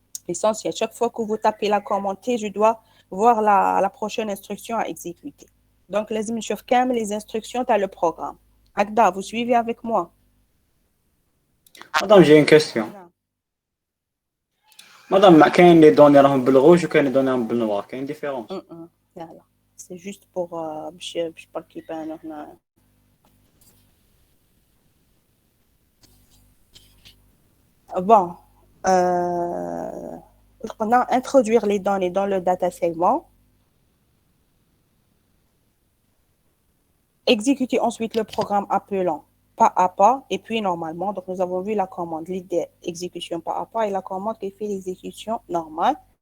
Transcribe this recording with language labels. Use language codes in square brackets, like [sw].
[fr] L'essentiel, chaque fois que vous tapez la commande T, je dois voir la prochaine instruction à exécuter. Donc, [ar] لازم نشوف كامل [fr] les instructions dans le programme. Agda, vous suivez avec moi? Madame, j'ai une question. Madame, [ar] كاين [fr] les données [ar] راهم بالrouge و كاين les données راهم بالnoir. كاين [fr] différence. [ar] لا [fr] c'est juste pour [ar] باش برك يبانوا هنا. [fr] Bon, on a introduire les données dans le data segment. Exécuter ensuite le programme appelant pas à pas. Et puis, normalement, donc nous avons vu la commande, l'idée exécution pas à pas et la commande qui fait l'exécution normale.